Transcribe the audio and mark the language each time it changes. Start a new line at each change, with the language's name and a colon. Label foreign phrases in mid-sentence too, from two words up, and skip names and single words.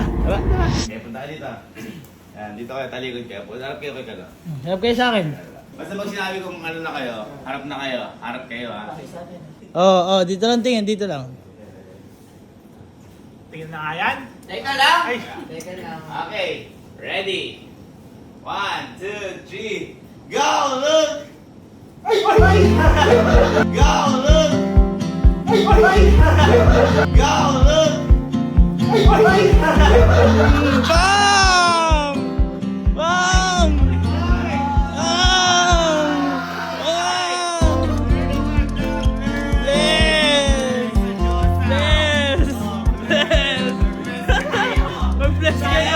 Filipino: Eh, punta ka dito. Yan, dito kayo, talikod kayo. Harap kayo kay Kalo. Harap kayo sa akin. Basta pag sinabi kong ano na kayo, harap na kayo. Harap kayo ha. Oo, dito lang tingin, dito lang. Tingnan na nga yan. Teka lang! Ay. Teka lang.
English: Okay, ready? 1, 2, 3, go! Look! Go! Look! Go! Look! Bam!
Filipino: Bam! Mag-bless kayo!